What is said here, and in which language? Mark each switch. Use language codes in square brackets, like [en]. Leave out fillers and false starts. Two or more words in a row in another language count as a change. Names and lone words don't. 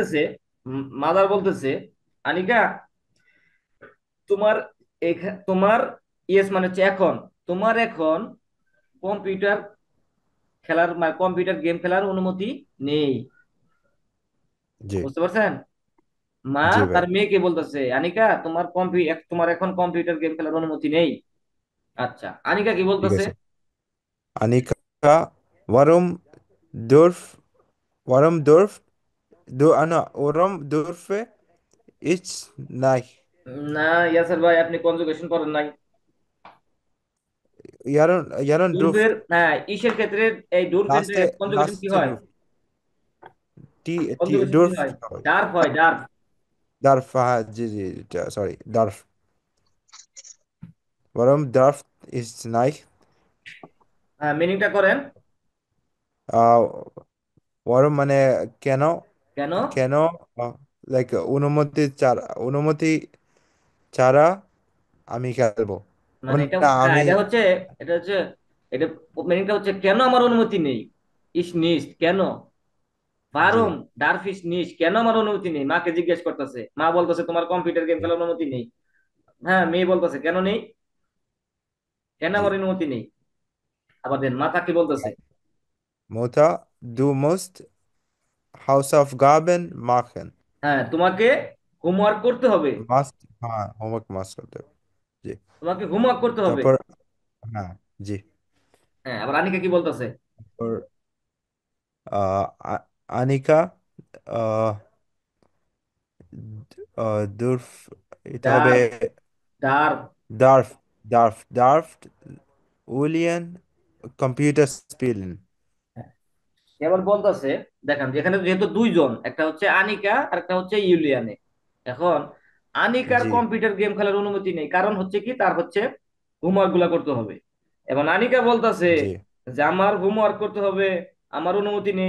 [bn] বলতেছে, মাদার বলতেছে আনিকা, তোমার তোমার ইয়েস মানে হচ্ছে এখন, তোমার এখন কম্পিউটার খেলার, মানে কম্পিউটার গেম খেলার অনুমতি নেই। জি। বুঝতে পারছেন? মা জি ভাই। তার মেয়েকে বলতেছে আনিকা, তোমার এখন কম্পিউটার গেম খেলার অনুমতি নেই। আচ্ছা, আনিকা কি ঠিক বলতেছে? আছে। [de] Annika, warum dürf, warum dürfe ich nicht? [bn] না ইয়াসার ভাই, আপনি কনজুগেশন করেন নাই। Jaron [de] ডুরভের, dürft, [bn] হ্যাঁ ইসের ক্ষেত্রে এই ডুরভের কনজুগেশন কি laste হয়? [de] dürft, die [bn] কনজুগেশন কি হয়? [de] dürft, [bn] ডার্ফ হয়, ডার্ফ। [de] darf, sorry, darf. Warum darf ich nicht? [bn] হ্যাঁ, মিনিংটা করেন। আহ warum মানে কেন, কেন? কেন লাইক অনুমতি ছাড়া আমি খেলবো, মানে এটা, না হ্যাঁ আমি। এটা হচ্ছে এটা মিনিংটা হচ্ছে কেন আমার অনুমতি নেই, [de] ich nicht [bn] কেন, জি। [de] warum darf ich nicht, [bn] কেন আমার অনুমতি নেই, মাকে জিজ্ঞেস করতেছে, মা বলতেছে তোমার কম্পিউটার গেম খেলার অনুমতি নেই। হ্যাঁ, মেয়ে বলতেছে কেন নেই, কেন জি। আমার অনুমতি নেই। আবার দেন মাতা কি বলতেছে? [de] Mutter, du musst Hausaufgaben machen. [bn] হ্যাঁ, তোমাকে হোমওয়ার্ক করতে হবে, Must, হ্যাঁ হোমওয়ার্ক মাস্ট করতে হবে। জি। তোমাকে হোমওয়ার্ক করতে হবে। তারপর, হ্যাঁ। জি। হ্যাঁ, আবার আনিকা কি বলতেছে? তারপর আনিকা, আহ দুর্ফ, এটা হবে [de] darf, darf. darf, darf Julian Computer spielen. [bn] এবার বলতেছে, দেখেন যেখানে যেহেতু দুইজন, একটা হচ্ছে আনিকা আর একটা হচ্ছে ইউলিয়ানে। এখন আনিকার জি। কম্পিউটার গেম খেলার অনুমতি নেই, কারণ হচ্ছে কি, তার হচ্ছে হোমওয়ার্ক গুলা করতে হবে। এবং আনিকা বলতেছে জি। যে আমার হোমওয়ার্ক করতে হবে, আমার অনুমতি নেই।